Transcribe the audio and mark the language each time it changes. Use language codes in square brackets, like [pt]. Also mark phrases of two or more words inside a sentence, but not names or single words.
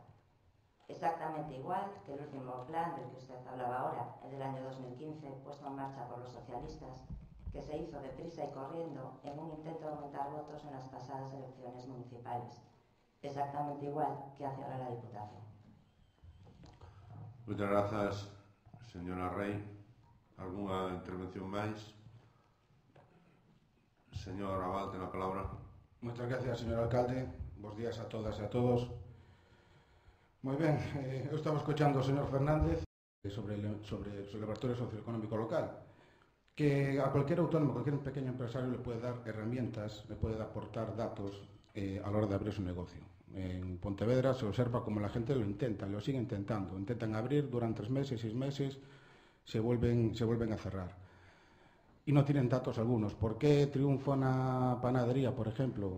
[es] Exactamente igual que el último plan del que usted hablaba ahora, el del año 2015, puesto en marcha por los socialistas, que se hizo deprisa y corriendo en un intento de aumentar votos en las pasadas elecciones municipales. Exactamente igual que hace ahora la Diputación. Muchas gracias, señora Rey. [gl] ¿Alguna intervención máis? Señor Abad, ten a palabra. [es] Muchas gracias, señor alcalde. [gl] Bos días a todas e a todos. Moi ben, eu estaba escoitando ao señor Fernández sobre o Observatorio Socioeconómico Local, [es] que a cualquier autónomo, a cualquier pequeño empresario le puede dar herramientas, le puede aportar datos a la hora de abrir su negocio. En Pontevedra se observa como la gente lo intenta, lo sigue intentando. Intentan abrir, duran 3 meses, 6 meses, se vuelven a cerrar. Y no tienen datos algunos. ¿Por qué triunfa una panadería, por ejemplo?